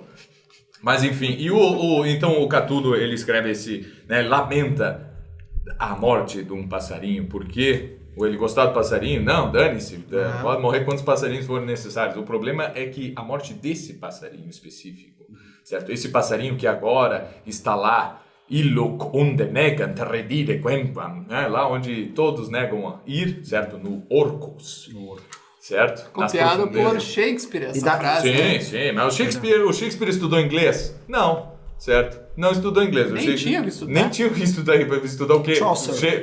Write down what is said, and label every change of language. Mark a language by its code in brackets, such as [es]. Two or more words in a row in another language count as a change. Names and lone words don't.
[pt] Mas enfim, então o Catulo, ele escreve né, lamenta a morte de um passarinho, porque ele gostava do passarinho? Não, dane-se, pode morrer quantos passarinhos forem necessários. O problema é que a morte desse passarinho específico, certo? Esse passarinho que agora está lá, [la] illoc onde negant redire quemquam, [pt] né? Lá onde todos negam ir, certo? No Orcus. Certo? Copiado por Shakespeare, essa frase. Sim, né? sim. Mas o Shakespeare estudou inglês? Não, certo? Não estudou inglês. Nem tinha que estudar. Nem tinha que estudar. Estudar o quê? Chaucer.